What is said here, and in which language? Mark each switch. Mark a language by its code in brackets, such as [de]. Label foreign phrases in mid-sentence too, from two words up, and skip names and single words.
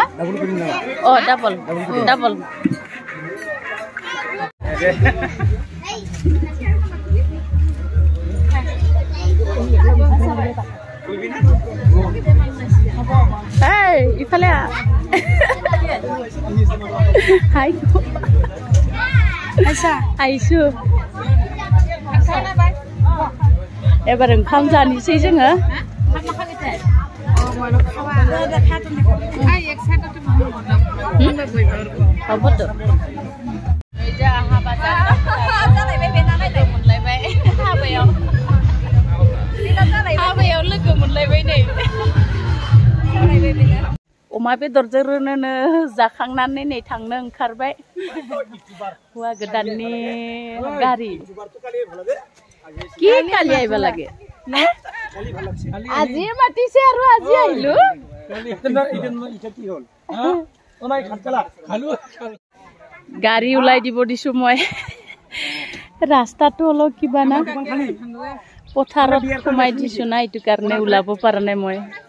[brx] Oh double. Hey, ifale. Hai. Aisu. एबार ओंखाम जानोसै जोङो हाबायाव लोगो मोनलायबाय नै अमा बेदरजों रोनोनो जाखांनानै नै थांनो ओंखारबाय हौवा गोदाननि गारि [as] কি কালি আইব লাগে আজি মাতিছে আৰু আজি আইলো গাড়ী ওলাই দিব দিছো মই ৰাস্তাটো অলপ কিবা না পথাৰত সোমাই দিছো না এইটো কাৰণে ওলাব পৰা নাই মই